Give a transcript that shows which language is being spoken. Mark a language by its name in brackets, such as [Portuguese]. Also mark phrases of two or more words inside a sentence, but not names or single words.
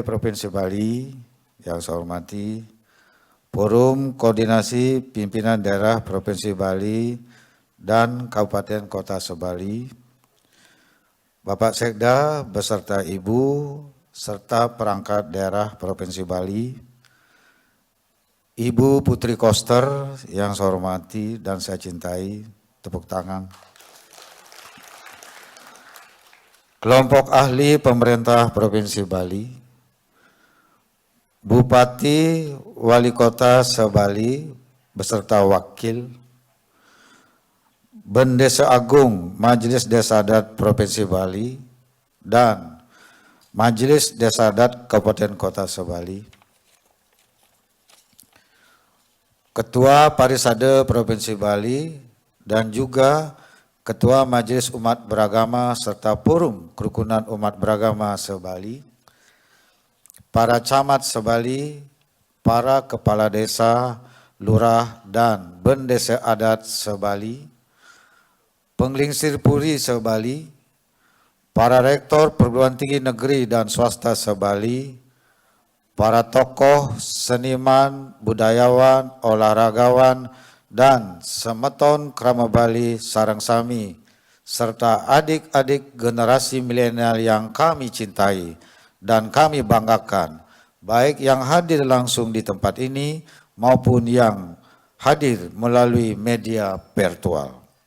[Indonesian] Provinsi Bali, yang saya hormati Forum Koordinasi Pimpinan Daerah Provinsi Bali dan Kabupaten Kota Sebali, Bapak Sekda beserta Ibu, serta perangkat daerah Provinsi Bali, Ibu Putri Koster yang saya hormati dan saya cintai, tepuk tangan. Kelompok ahli pemerintah Provinsi Bali, Bupati, Wali Kota Sebali beserta wakil, Bendesa Agung Majelis Desa Adat Provinsi Bali dan Majelis Desa Adat Kabupaten Kota Sebali, Ketua Parisade Provinsi Bali dan juga Ketua Majelis Umat Beragama serta Forum Kerukunan Umat Beragama Sebali, para camat Sebali, para kepala desa, lurah dan bendesa adat Sebali, penglingsir puri Sebali, para rektor perguruan tinggi negeri dan swasta Sebali, para tokoh, seniman, budayawan, olahragawan, dan [Balinese] semeton Krama Bali Sarang Sami, [Indonesian] serta adik-adik generasi milenial yang kami cintai dan kami banggakan, baik yang hadir langsung di tempat ini maupun yang hadir melalui media virtual.